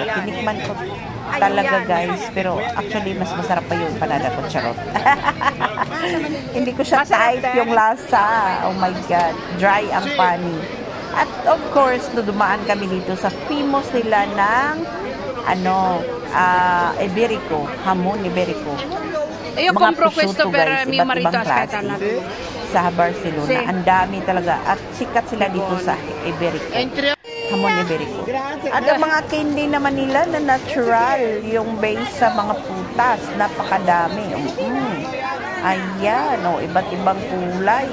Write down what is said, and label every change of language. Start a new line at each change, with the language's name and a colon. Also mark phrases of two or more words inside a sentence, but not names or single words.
Filipino: Tinikman ko talaga guys, pero actually mas masarap pa yung empanada ko, charot. Hindi ko siya type yung lasa.
English: Oh my god,
Filipino: dry ang pani. At
English: of course,
Filipino: dumaan kami dito sa famous nila ng Iberico, hamon Iberico.
Italian: Io compro questo per mio marito, aspetta
Filipino: sa Barcelona. Ang dami talaga at sikat sila dito sa Iberico. Hamon Iberico. At ang mga candy naman nila na natural, yung base sa mga putas, napakadami. Ayan, iba't ibang kulay.